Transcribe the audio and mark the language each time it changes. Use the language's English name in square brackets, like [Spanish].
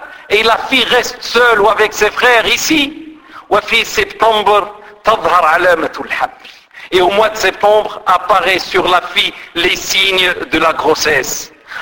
[French] Et la fille reste seule ou avec ses frères ici. En septembre, [Arabic] تظهر علامة الحمل. [French] Et au mois de septembre, apparaît sur la fille les signes de la grossesse.